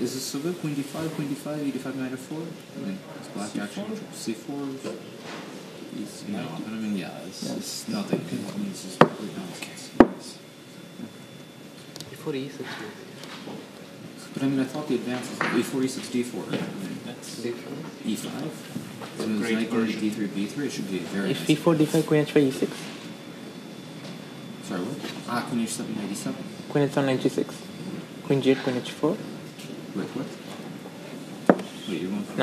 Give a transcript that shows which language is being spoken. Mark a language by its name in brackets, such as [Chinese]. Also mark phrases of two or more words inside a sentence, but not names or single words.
[English] Is this so good? Queen d5, e5, knight f4? I mean, it's black action. C4. No, I mean, yeah, it's nothing. It's just complete nonsense. e4 e6 But I mean, I thought the advance is e4, e6, d4. I mean, that's d5. E5. So it's knight going to d3, b3. It should be very If nice. e4 d5 queen h5 e6. Sorry, what? Ah, queen h7, knight d7. Queen h7 knight g6. Queen g8 queen h4. Wait, what? Wait, you're going for...